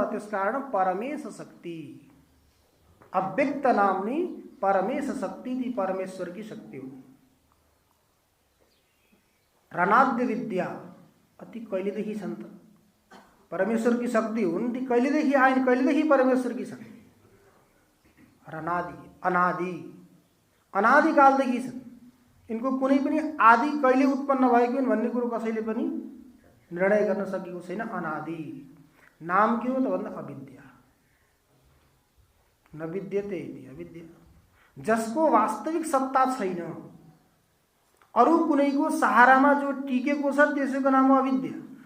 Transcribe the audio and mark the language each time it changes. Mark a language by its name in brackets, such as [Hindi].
[Nepali] त्यसकारण परमेश शक्ति, अव्यक्त नामनी परमेश शक्ति, ती परमेश्वर की शक्ति हो। रणाद्य विद्या अति कहिलेदेखि छन् त? परमेश्वर की शक्ति हुन्, ती कहिलेदेखि आइन्? कहिलेदेखि परमेश्वर की शक्ति? रणादि, अनादि, अनादिकालदेखि छन्। इनको कुनै पनि आदि कहिले उत्पन्न भएको हुन् भन्ने कुरो कसैले पनि निर्णय गर्न सकेको छैन। अनादि नाम के हो त भन्दा अविद्या, [Sanskrit] न विद्यते इति अविद्या। [Nepali] जसको वास्तविक सत्ता छैन, अरू कुनैको सहारामा जो टिकेको छ त्यसैको नाम हो अविद्या।